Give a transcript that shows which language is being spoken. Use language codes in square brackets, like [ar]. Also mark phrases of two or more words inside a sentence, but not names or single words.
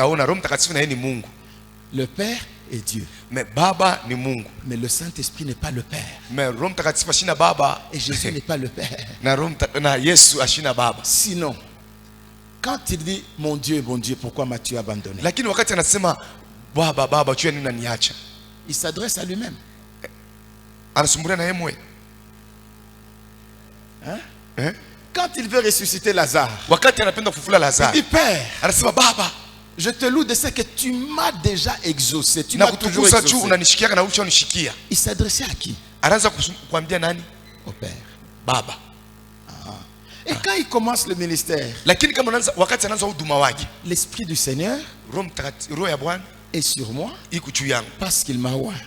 [fr] Le Père est Dieu. [sw] Mais Baba ni Mungu. [fr] Mais le Saint-Esprit n'est pas le Père. [sw] Mais Roho Mtakatifu ashina Baba. [fr] Et Jésus n'est pas le Père. [sw] Na Yesu ashina Baba. [fr] Sinon, quand il dit mon Dieu, pourquoi m'as-tu abandonné? [sw] Lakini wakati anasema Baba, Baba, tu nini unaniacha? [fr] Il s'adresse à lui-même. [sw] Anasumbulia na yeye mwenyewe. Hein? [fr] Quand il veut ressusciter Lazare, [sw] wakati anapenda kufufua Lazare, [fr] il dit Père, [sw] anasema Baba, [fr] je te loue de ce que tu m'as déjà exaucé. Tu m'as toujours exaucé. Il s'adressait à qui? Au Père. [sw] Baba. [fr] Et quand il commence le ministère, l'Esprit du Seigneur est sur moi parce qu'il m'a oint.